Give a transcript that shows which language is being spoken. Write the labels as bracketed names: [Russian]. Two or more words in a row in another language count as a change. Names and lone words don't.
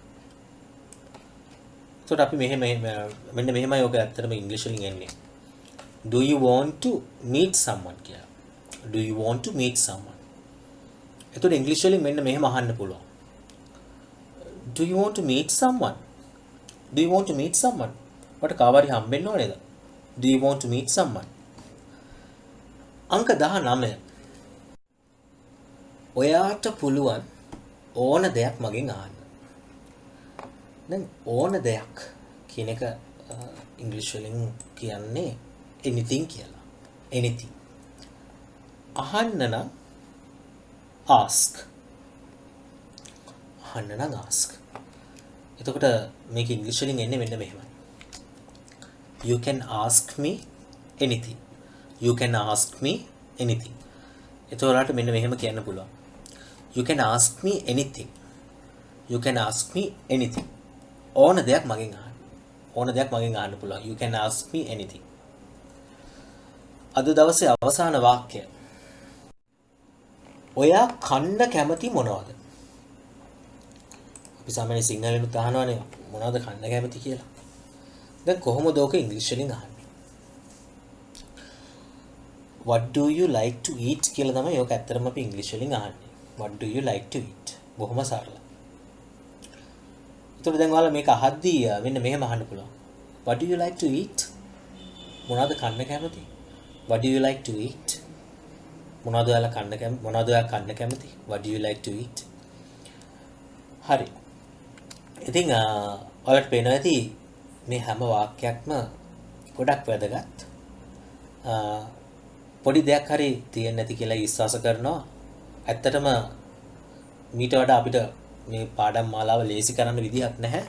[Sinhala] ඒකට අපි මෙන්න මෙහෙමයි ඔක ඇත්තටම ඉංග්‍රීසි වලින් එන්නේ. [English] do you want to meet someone [Sinhala] කියලා. [English] do you want to meet someone? [Sinhala] ඒකට ඉංග්‍රීසි වලින් මෙන්න මෙහෙම අහන්න පුළුවන්. [English] do you want to meet someone? do you want to meet someone? [Sinhala] මට කාව හරි හම්බෙන්න ඕනේද? [English] do you want to meet someone? [Sinhala] අංක 19. ඔයාට පුළුවන් ඕන දෙයක් මගෙන් අහන්න. දැන් ඕන දෙයක් කියන එක ඉංග්‍රීසි වලින් කියන්නේ [English] anything කියලා. anything. [Sinhala] අහන්න නම් ask. අහන්න නම් ask. එතකොට මේක ඉංග්‍රීසි වලින් එන්නේ මෙන්න මෙහෙමයි. [English] You can ask me anything. You can ask me anything. [Sinhala] එතකොට මෙන්න මෙහෙම කියන්න පුළුවන්. [English] You can ask me anything. You can ask me anything. [Sinhala] ඕන දෙයක් මගෙන් අහන්න. ඕන දෙයක් මගෙන් අහන්න පුළුවන්. [English] You can ask me anything. [Sinhala] අද දවසේ අවසාන වාක්‍යය. ඔයා කන්න කැමති මොනවද? අපි සාමාන්‍ය සිංහලෙනුත් අහනවානේ මොනවද කන්න කැමති කියලා. දැන් කොහොමද ඕක ඉංග්‍රීසි වලින් අහන්නේ? [English] What do you like to eat [Sinhala] කියලා තමයි ඕක ඇත්තටම අපි ඉංග්‍රීසි වලින් අහන්නේ. [English] What do you like to eat? [Sinhala] බොහොම සරලයි. ඒතකොට දැන් ඔයාලා මේක අහද්දී මෙන්න මෙහෙම අහන්න පුළුවන්. [English] What do you like to eat? [Sinhala] මොනවද කන්න කැමති? [English] What do you like to eat? [Sinhala] මොනවද ඔයාලා කන්න කැමති? මොනවද ඔයා කන්න කැමති? [English] What do you like to eat? [Sinhala] හරි. ඉතින් ඔයාලට පේනවා ඇති මේ හැම වාක්‍යයක්ම ගොඩක් වැදගත්. පොඩි දෙයක් හරි තියෙන්නේ නැති කියලා විශ්වාස කරනවා. ඇත්තටම මීට වඩා අපිට මේ පාඩම් මාලාව ලේසි කරන්න විදිහක් නැහැ.